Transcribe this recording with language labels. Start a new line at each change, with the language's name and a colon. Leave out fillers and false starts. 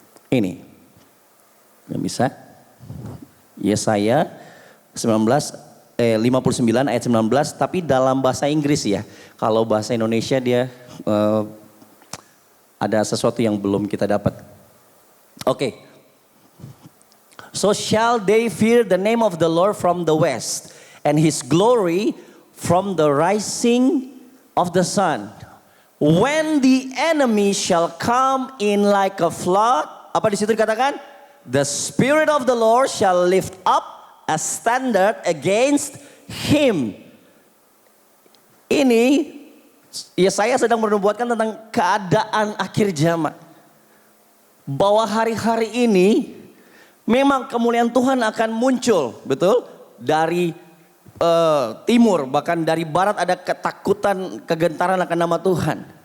Indonesian: Ini. Yang bisa? Yesaya 59 ayat 19, tapi dalam bahasa Inggris ya. Kalau bahasa Indonesia dia ada sesuatu yang belum kita dapat. Oke.
English: So shall they fear the name of the Lord from the west, and his glory from the rising of the sun. When the enemy shall come in like a flood,
Indonesian: apa di situ dikatakan?
English: The Spirit of the Lord shall lift up a standard against him.
Indonesian: Ini Yesaya sedang menubuatkan tentang keadaan akhir zaman. Bahwa hari-hari ini memang kemuliaan Tuhan akan muncul, betul? Dari timur, bahkan dari barat ada ketakutan, kegentaran akan nama Tuhan.